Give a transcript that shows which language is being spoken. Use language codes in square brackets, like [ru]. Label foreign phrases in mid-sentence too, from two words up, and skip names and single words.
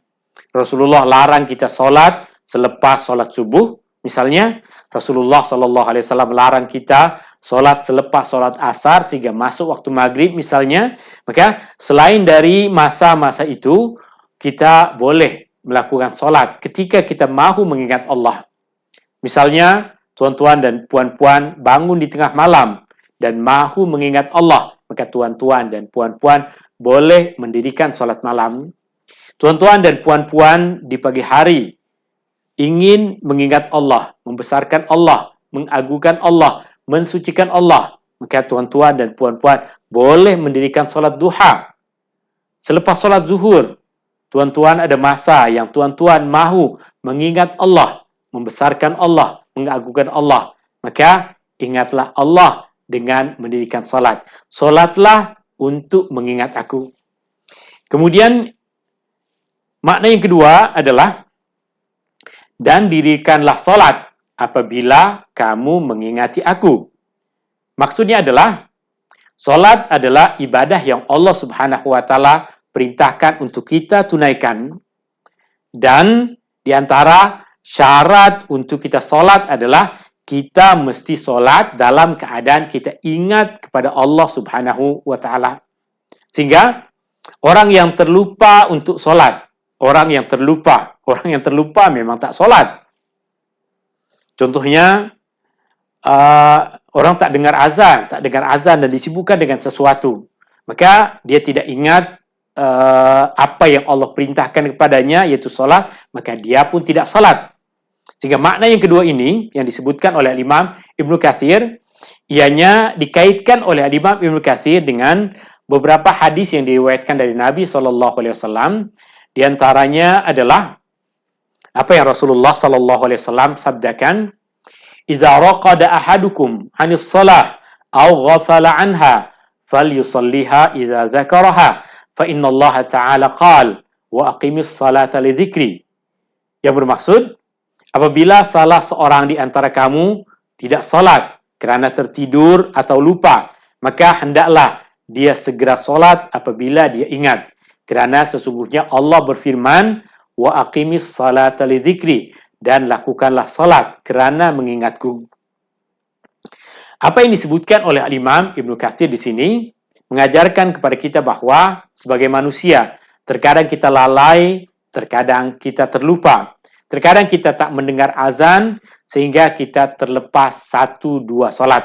[ms] Rasulullah larang kita salat selepas salat subuh. Misalnya, Rasulullah SAW larang kita salat selepas salat asar sehingga masuk waktu maghrib misalnya. Maka selain dari masa-masa itu, kita boleh melakukan salat ketika kita mahu mengingat Allah. Misalnya, tuan-tuan dan puan-puan bangun di tengah malam dan mahu mengingat Allah, maka tuan-tuan dan puan-puan boleh mendirikan salat malam. Tuan-tuan dan puan-puan di pagi hari ingin mengingat Allah, membesarkan Allah, mengagungkan Allah, mensucikan Allah, maka tuan-tuan dan puan-puan boleh mendirikan salat duha. Selepas salat zuhur, tuan-tuan ada masa yang tuan-tuan mahu mengingat Allah, membesarkan Allah, mengagungkan Allah, maka ingatlah Allah dengan mendirikan salat. Salatlah untuk mengingat aku. Kemudian makna yang kedua adalah dan dirikanlah salat apabila kamu mengingati aku. Maksudnya adalah salat adalah ibadah yang Allah [ar] سبحانه وتعالى [ms] perintahkan untuk kita tunaikan, dan di antara syarat untuk kita salat adalah kita mesti solat dalam keadaan kita ingat kepada Allah [ar] سبحانه وتعالى. [ms] Sehingga orang yang terlupa untuk solat, orang yang terlupa memang tak solat. Contohnya, orang tak dengar azan dan disibukkan dengan sesuatu, maka dia tidak ingat apa yang Allah perintahkan kepadanya, yaitu solat, maka dia pun tidak solat. Sehingga makna yang kedua ini yang disebutkan oleh Imam Ibnu Katsir, ianya dikaitkan oleh Imam Ibnu Katsir dengan beberapa hadis yang diriwayatkan dari Nabi SAW. Di antaranya adalah apa yang Rasulullah SAW sabdakan, [ar] "إذا رقد أحدكم عن الصلاة أو غفل عنها فليصلها إذا ذكرها فإن الله تعالى قال وأقم الصلاة لذكري." [ms] Yang bermaksud, apabila salah seorang di antara kamu tidak salat kerana tertidur atau lupa, maka hendaklah dia segera salat apabila dia ingat. Kerana sesungguhnya Allah berfirman, [ar] وأقم الصلاة لذكري, [ms] dan lakukanlah salat kerana mengingatku. Apa yang disebutkan oleh Imam Ibnu Katsir di sini mengajarkan kepada kita bahawa sebagai manusia, terkadang kita lalai, terkadang kita terlupa. Terkadang kita tak mendengar azan sehingga kita terlepas 1-2 solat.